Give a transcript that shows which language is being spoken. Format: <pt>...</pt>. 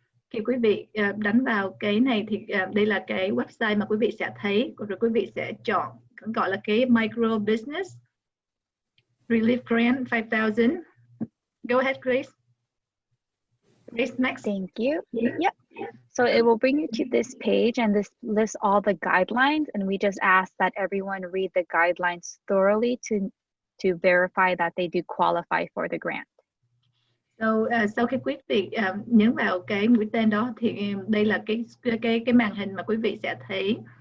<vi>Khi quý vị đánh vào cái này thì đây là cái website mà quý vị sẽ thấy, rồi quý vị sẽ chọn gọi là cái Micro Business Relief Grant 5,000.</vi> <en>Go ahead, Grace. Grace, next. Thank you. Yep. So it will bring you to this page, and this lists all the guidelines, and we just ask that everyone read the guidelines thoroughly to verify that they do qualify for the grant.</en> <vi>So, sau khi quý vị nhấn vào cái mũi tên đó thì đây là cái màn hình mà quý vị sẽ thấy.</vi>